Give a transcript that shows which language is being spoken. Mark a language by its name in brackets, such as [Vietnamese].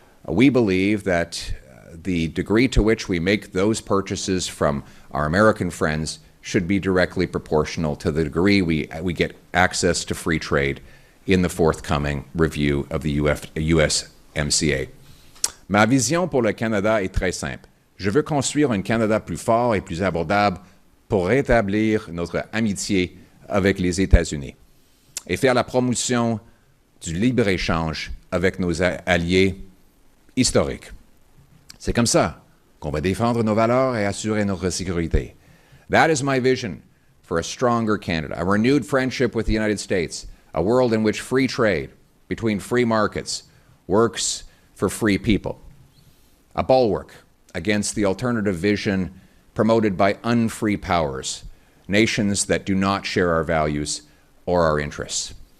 [English] We believe that the degree to which we make those purchases from our American friends should be directly proportional to the degree we get access to free trade in the forthcoming review of the USMCA. [French] Ma vision pour le Canada est très simple. Je veux construire un Canada plus fort et plus abordable pour rétablir notre amitié avec les États-Unis et faire la promotion du libre-échange avec nos alliés historiques. C'est comme ça qu'on va défendre nos valeurs et assurer notre sécurité. [English] That is my vision for a stronger Canada, a renewed friendship with the United States, a world in which free trade between free markets works for free people, a bulwark against the alternative vision promoted by unfree powers, nations that do not share our values or our interests.